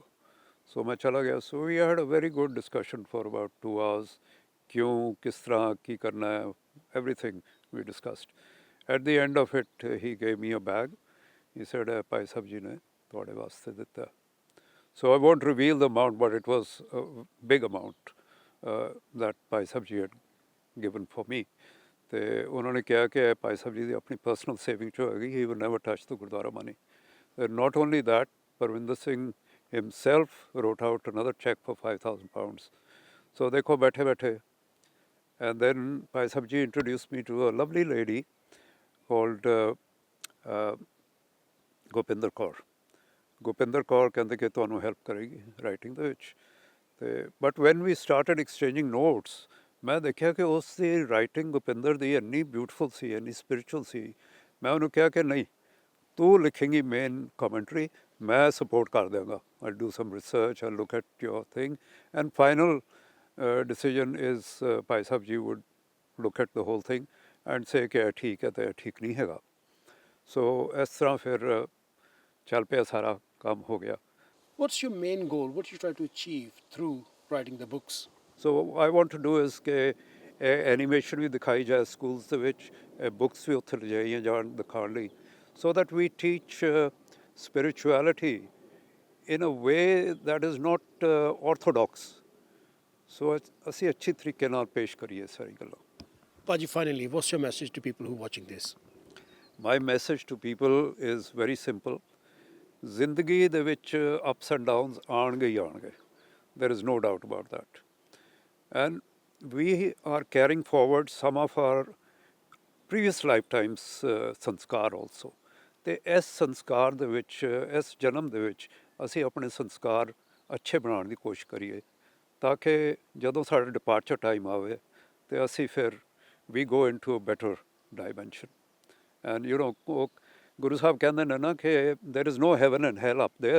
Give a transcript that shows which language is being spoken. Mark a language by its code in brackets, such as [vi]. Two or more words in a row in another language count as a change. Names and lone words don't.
[pa] ਸੋ ਮੈਂ ਚਲਾ ਗਿਆ। [en] so we had a very good discussion for about 2 hours, [pa] ਕਿਉਂ, ਕਿਸ ਤਰ੍ਹਾਂ, ਕੀ ਕਰਨਾ ਹੈ, [en] everything we discussed. at the end of it he gave me a bag, he said [pa] ਭਾਈ ਸਾਹਿਬ ਜੀ ਨੇ ਤੁਹਾਡੇ ਵਾਸਤੇ ਦਿੱਤਾ। [en] so I won't reveal the amount, but it was a big amount that ਭਾਈ ਸਾਹਿਬ ਜੀ had given for me। [pa] ਅਤੇ ਉਹਨਾਂ ਨੇ ਕਿਹਾ ਕਿ ਭਾਈ ਸਾਹਿਬ ਜੀ ਦੀ ਆਪਣੀ ਪਰਸਨਲ ਸੇਵਿੰਗ 'ਚ ਹੋਏਗੀ, [en] he will never touch the gurdwara money. not only that, ਪਰਵਿੰਦਰ ਸਿੰਘ himself wrote out another check for £5,000। [pa] So ਦੇਖੋ ਬੈਠੇ ਬੈਠੇ, [en] and then ਭਾਈ ਸਾਹਿਬ ਜੀ introduced me to a lovely lady called ਗੋਪਿੰਦਰ ਕੌਰ। [pa] ਗੋਪਿੰਦਰ ਕੌਰ ਕਹਿੰਦੇ ਕਿ ਤੁਹਾਨੂੰ ਹੈਲਪ ਕਰੇਗੀ ਰਾਈਟਿੰਗ ਦੇ ਵਿੱਚ, [en] but when we started exchanging notes [pa] ਮੈਂ ਦੇਖਿਆ ਕਿ ਉਸ ਦੀ ਰਾਈਟਿੰਗ ਭੁਪਿੰਦਰ ਦੀ ਇੰਨੀ ਬਿਊਟੀਫੁਲ ਸੀ, ਇੰਨੀ ਸਪਿਰਿਚੁਅਲ ਸੀ। ਮੈਂ ਉਹਨੂੰ ਕਿਹਾ ਕਿ ਨਹੀਂ, ਤੂੰ ਲਿਖੇਂਗੀ ਮੇਨ ਕਮੈਂਟਰੀ, ਮੈਂ ਸਪੋਰਟ ਕਰ ਦਿਆਂਗਾ। [en] I do some research, I look at your thing and final decision is ਭਾਈ ਸਾਹਿਬ ਜੀ would look at the whole thing and say [pa] ਕਿ ਇਹ ਠੀਕ ਹੈ ਤੇ ਇਹ ਠੀਕ ਨਹੀਂ ਹੈਗਾ। ਸੋ ਇਸ ਤਰ੍ਹਾਂ ਫਿਰ ਚੱਲ ਪਿਆ, ਸਾਰਾ ਕੰਮ ਹੋ ਗਿਆ। [en] What's your main goal? What you try to achieve through writing the books? so I want to do is [pa] ਕਿ ਐਨੀਮੇਸ਼ਨ ਵੀ ਦਿਖਾਈ ਜਾਏ ਸਕੂਲਸ ਦੇ ਵਿੱਚ, ਬੁੱਕਸ ਵੀ ਉੱਥੇ ਲਿਜਾਈਆਂ ਜਾਣ ਦਿਖਾਉਣ ਲਈ, [en] so that we teach spirituality in a way that is not orthodox. [pa] ਸੋ ਅਸੀਂ ਅੱਛੀ ਤਰੀਕੇ ਨਾਲ ਪੇਸ਼ ਕਰੀਏ ਸਾਰੀ ਗੱਲਾਂ। [en] Paji, finally, what's your message to people who are watching this? My message to people is very simple. [pa] ਜ਼ਿੰਦਗੀ ਦੇ ਵਿੱਚ [en] ups and downs [pa] ਆਉਣਗੇ ਹੀ ਆਉਣਗੇ. [en] There is no doubt about that. And we are carrying forward some of our previous lifetimes ਸੰਸਕਾਰ also. [pa] ਤੇ ਇਸ ਸੰਸਕਾਰ ਦੇ ਵਿੱਚ, ਇਸ ਜਨਮ ਦੇ ਵਿੱਚ ਅਸੀਂ ਆਪਣੇ ਸੰਸਕਾਰ ਅੱਛੇ ਬਣਾਉਣ ਦੀ ਕੋਸ਼ਿਸ਼ ਕਰੀਏ, ਤਾਂ ਕਿ ਜਦੋਂ ਸਾਡਾ [en] departure time [pa] ਆਵੇ ਤੇ ਅਸੀਂ ਫਿਰ ਵੀ [en] go into a better dimension. and you know, [pa] ਗੁਰੂ ਸਾਹਿਬ ਕਹਿੰਦੇ ਨੇ ਨਾ ਕਿ [en] there is no heaven and hell up there.